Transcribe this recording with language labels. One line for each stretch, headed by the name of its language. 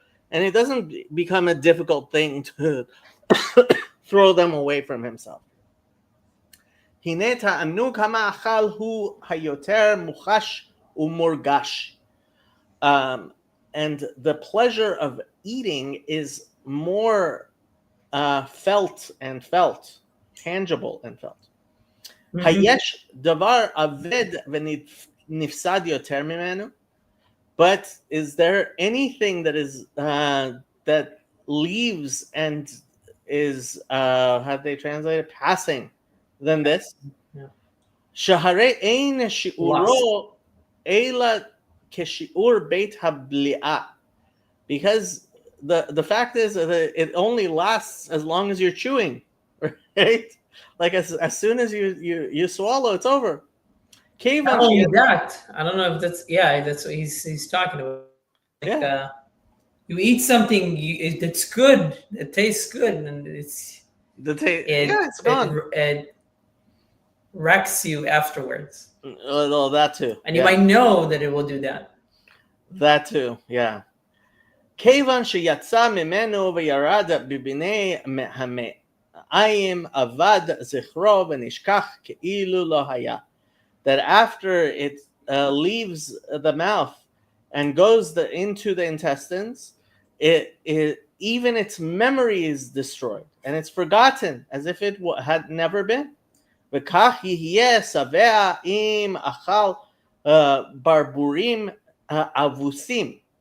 English: And it doesn't become a difficult thing to throw them away from himself.
Hebrew: הנה תענוג המאכל הוא היותר מוחש ומורגש.
English: And the pleasure of eating is more felt, tangible and felt.
Hebrew: היש דבר אבד ונפסד יותר ממנו?
English: But is there anything that is that leaves and is how do they translate it? Passing than this?
Hebrew: שהרי אין שיעורו אלא כשיעור בית הבליעה.
English: Because the fact is that it only lasts as long as you're chewing, right? Like as soon as you swallow, it's over. Not only that, I don't know if that's what he's talking about. Like, you eat something that's good, it tastes good, and it's gone. It wrecks you afterwards. Well, that too. And you might know that it will do that. That too, yeah.
Hebrew: כיוון שיצא ממנו וירד בבני המעיים אבד זכרו ונשכח כאילו לא היה.
English: That after it leaves the mouth and goes into the intestines, it even its memory is destroyed and it's forgotten as if it had never been.
Hebrew: וכך יהיה שבע אם אכל ברבורים אבוסים.